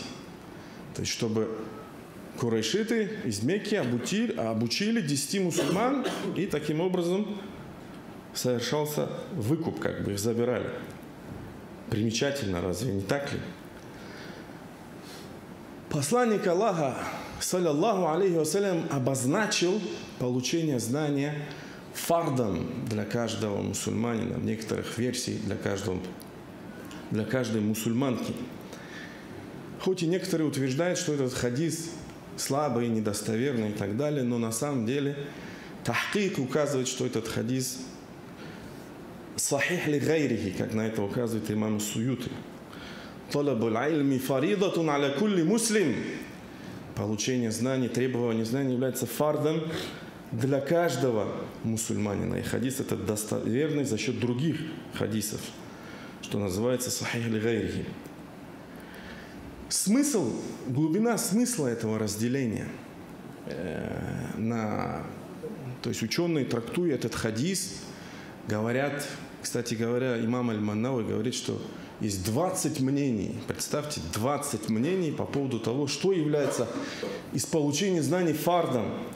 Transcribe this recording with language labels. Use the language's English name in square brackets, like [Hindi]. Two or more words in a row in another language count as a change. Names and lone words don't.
[Russian] То есть, чтобы курайшиты из Мекки обучили 10 мусульман, и таким образом совершался выкуп, как бы их забирали. Примечательно, разве не так ли? [Arabic] Посланник Аллаха, صلى الله عليه وسلم, [Russian] обозначил получение знания фардом для каждого мусульманина, в некоторых версиях для каждой мусульманки. Хоть и некоторые утверждают, что этот хадис слабый, недостоверный и так далее, но на самом деле тахкик указывает, что этот хадис [Arabic] صحيح لغيره, [Russian] как на это указывает имам Суюти. [Arabic] طلب العلم فريضة على كل مسلم. [Russian] Получение знаний, требование знаний является фардом для каждого мусульманина. И хадис этот достоверный за счет других хадисов, что называется [Arabic] صحيح لغيره. [Russian] Смысл, глубина смысла этого разделения, то есть ученые, трактуя этот хадис, говорят, кстати говоря, имам Аль-Маннауи говорит, что есть 20 мнений, представьте, 20 мнений по поводу того, что является из получения знаний фардом.